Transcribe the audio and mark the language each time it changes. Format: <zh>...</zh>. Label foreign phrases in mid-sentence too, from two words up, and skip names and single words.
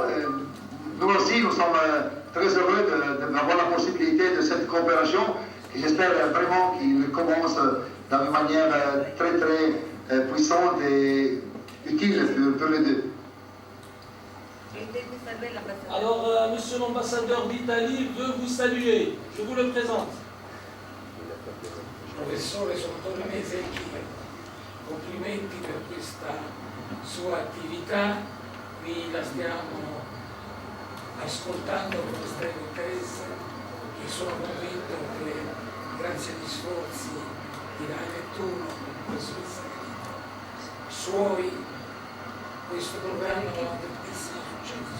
<fr>Nous aussi, nous sommes très heureux d'avoir la possibilité de cette coopération et j'espère vraiment qu'il commence d'une manière très très puissante et utile pour les deux. Alors, monsieur l'ambassadeur d'Italie veut vous saluer. Je vous le présente.</fr> <it>Professore Sottolinese, complimenti per questa sua attività, qui la stiamo ascoltando con estremo interesse e sono convinto che grazie agli sforzi di Rai Nettuno e professore suoi questo programma ha un grandissimo successo.</it>